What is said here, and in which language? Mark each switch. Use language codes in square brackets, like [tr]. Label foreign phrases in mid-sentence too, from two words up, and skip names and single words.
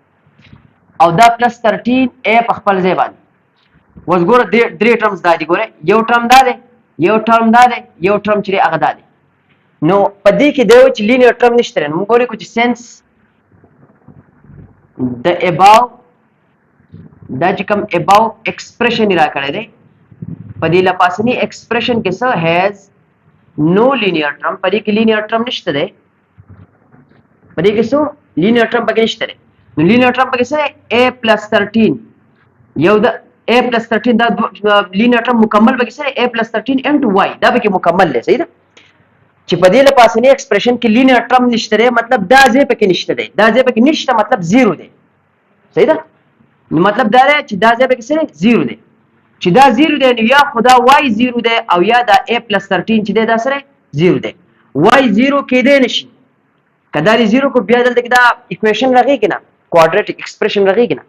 [ps] او دا +13 a په خپل ځای باندې. اوس ګوره درې ټرمز دا دي. ګوره یو ټرم دا دی یو ټرم دا دی یو ټرم چې دی هغه دا دی. نو په دې کې دا و چې [en] linear term [ps] نشته دی. نو موږ ولیکو چې سینس د above دا چې کوم [en] above expression [ps] را کړی دی په دې لپاسنی expression کې څه [en] has no linear term. [ps] په دې کې [en] linear term [ps] نشته دی. په دې کې څه [en] linear term [ps] پکې نشته دی. نو [en] linear term [ps] پکې څه a + 13 یو د a + 13 دا [en] linear term [ps] مکمل پکې څه a + 13 into y دا پکې مکمل دی. صحیح ده؟ چې په دې لپاسنی expression کې [en] linear term [ps] نشته دی مطلب دا ځای پکې نشته دی. دا ځای پکې نشته مطلب 0 دی. صحیح ده؟ نو مطلب دا دی چې دا ځای پکې څه دی 0 دی. چې دا 0 دی نو یا خو دا y 0 دی او یا دا a + 13 چې دی دا سره 0 دی. y 0 کېدی نشي. که دا 0 کو بیا دلته کې دا اکویشن راغېږي نه [en] quadratic expression [ps] راغېږي نه.